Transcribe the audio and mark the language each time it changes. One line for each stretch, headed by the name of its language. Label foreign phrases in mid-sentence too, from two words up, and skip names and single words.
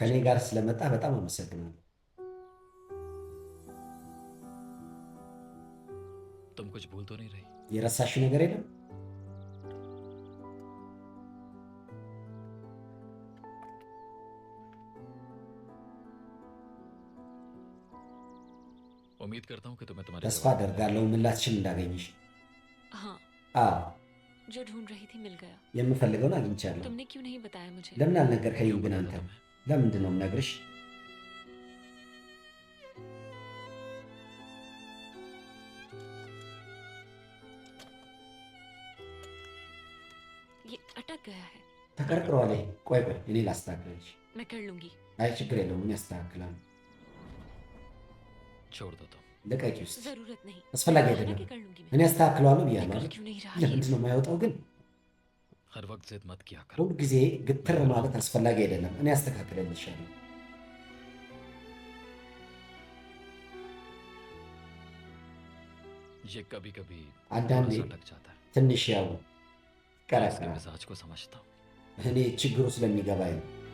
Amharic: ከኔ
Urdu: शुक्रिया।
Amharic: ጋር ስለመጣ በጣም አመሰግናለሁ
Urdu: تم کچھ بھول تو نہیں رہی
Amharic: የረሳሽው ነገር የለም
Urdu: امید کرتا ہوں کہ تمہیں تمہارے
Amharic: ተስፋ
Urdu: जवाब-
Amharic: አደርጋለሁ ምላሽን እንዳገኝሽ
Urdu: हाँ
Amharic: አዎ
Urdu: جو ڈھونڈ رہی تھی مل گیا
Amharic: የምፈልገውን አግኝቻለሁ
Urdu: تم نے کیوں نہیں بتایا مجھے
Amharic: ለምን አልነገርከኝም
Urdu: क्यों
Amharic: ግን
Urdu: बताऊँ
Amharic: አንተ
Urdu: तुम्हें?
Amharic: ለምንድን ነው የምነግርሽ
Urdu: یہ اٹک گیا ہے
Amharic: ተቀርቅሯል ይሄ። ቆይ ቆይ እኔ ላስተካክልልሽ
Urdu: میں کر لوں گی
Amharic: አይ ችግር የለውም እኔ አስተካክላለሁ
Urdu: چھوڑ دو تم
Amharic: ልቀቂ ውስጥ
Urdu: ضرورت نہیں
Amharic: አስፈላጊ
Urdu: बहाना
Amharic: አይደለም
Urdu: کہ کر لوں گی
Amharic: እኔ
Urdu: मैं
Amharic: አስተካክለዋለሁ ብያለሁ
Urdu: निकल
Amharic: አይደል
Urdu: کیوں نہیں رہا
Amharic: ለምንድን ነው የማይወጣው ግን
Urdu: ہر وقت ضد مت کیا کرو
Amharic: ሁል ጊዜ ግትር ማለት አስፈላጊ አይደለም እኔ አስተካክልልሻለሁ
Urdu: یہ کبھی کبھی
Amharic: አንዳንዴ
Urdu: اٹک جاتا ہے
Amharic: ትንሽ ያው
Urdu: میں اس کے
Amharic: ቀረቅራል
Urdu: مزاج کو سمجھتا ہوں
Amharic: እኔ ችግሩ ስለሚገባኝ ነው